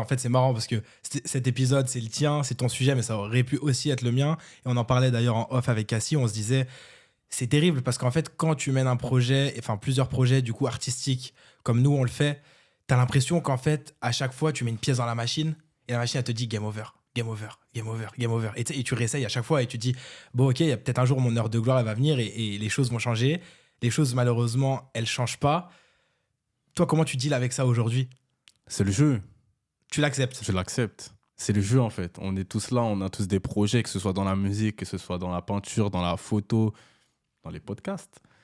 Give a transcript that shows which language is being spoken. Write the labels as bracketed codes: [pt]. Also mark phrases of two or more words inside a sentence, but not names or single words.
[fr] En fait, c'est marrant parce que cet épisode, c'est le tien, c'est ton sujet, mais ça aurait pu aussi être le mien. Et on en parlait d'ailleurs en off avec Cassie. On se disait, c'est terrible parce qu'en fait, quand tu mènes un projet, enfin plusieurs projets du coup artistiques, comme nous on le fait, tu as l'impression qu'en fait, à chaque fois, tu mets une pièce dans la machine et la machine, elle te dit [en] game over. Game over, game over, game over. [fr] Et tu réessayes à chaque fois et tu te dis, bon, ok, il y a peut-être un jour mon heure de gloire, elle va venir et les choses vont changer. Les choses, malheureusement, elles changent pas. Toi, comment tu deals avec ça aujourd'hui ? C'est le jeu. Tu l'acceptes ? Je l'accepte. C'est le jeu, en fait. On est tous là, on a tous des projets, que ce soit dans la musique, que ce soit dans la peinture, dans la photo, dans les podcasts.